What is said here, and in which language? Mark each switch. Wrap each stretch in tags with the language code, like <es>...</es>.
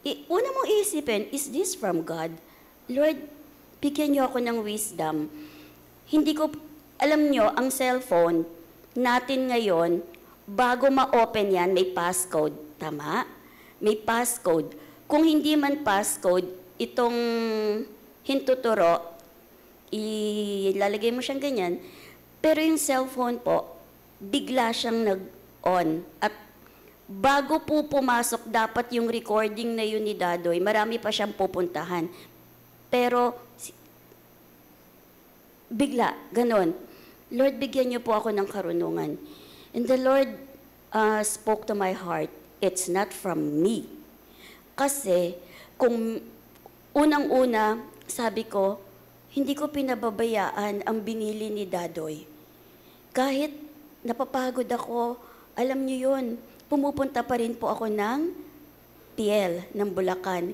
<tl>Una mong iisipin,</tl> <en>is this from God?</en> <tl>Lord, bigyan niyo ako ng wisdom. Hindi ko, alam niyo, ang cellphone natin ngayon, bago ma-open yan, may passcode. Tama? May passcode. Kung hindi man passcode, itong hintuturo, ilalagay mo siyang ganyan, pero yung cellphone po, bigla siyang nag-on. At bago po pumasok, dapat yung recording na yun ni Dadoy, marami pa siyang pupuntahan. Pero, bigla, ganon. Lord, bigyan niyo po ako ng karunungan.</tl> <en>And the Lord spoke to my heart, it's not from me.</en> <tl>Kasi, kung unang-una, sabi ko, hindi ko pinababayaan ang binili ni Dadoy. Kahit napapagod ako, alam niyo yun, pumupunta pa rin po ako ng PL, ng Bulacan.</tl>